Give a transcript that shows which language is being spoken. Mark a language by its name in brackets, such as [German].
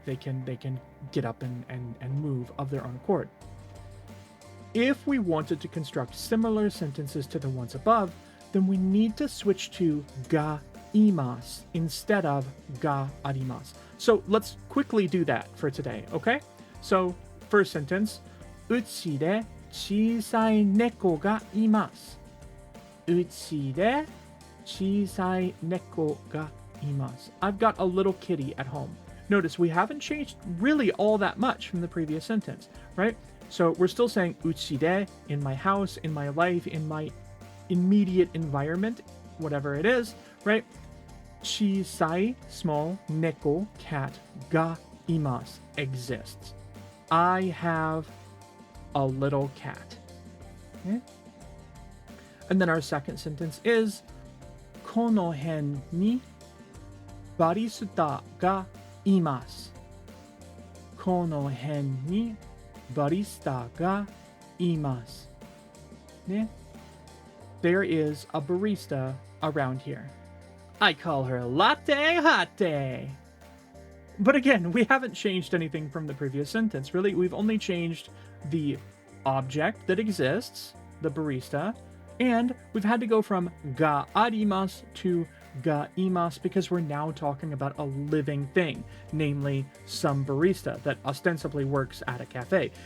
[English] They can get up and move of their own accord. If we wanted to construct similar sentences to the ones above, then we need to switch to ga imasu instead of ga arimasu. So let's quickly do that for today, okay? So first sentence, [Japanese] うちで小さい猫がいます。うちで小さい猫がいます。 [English] I've got a little kitty at home. Notice we haven't changed really all that much from the previous sentence, right? So we're still saying [Japanese] うちで, [English] in my house, in my life, in my immediate environment, whatever it is, right? [Japanese] 小さい, [English] small, neko, cat, ga imasu, exists. I have a little cat. Okay? And then our second sentence is [Japanese] この辺にバリスタがいます。この辺にバリスタがいます。ね? [English] There is a barista around here. I call her Latte Hate. But again, we haven't changed anything from the previous sentence. Really, we've only changed the object that exists, the barista, and we've had to go from ga arimasu to ga imasu because we're now talking about a living thing, namely some barista that ostensibly works at a cafe.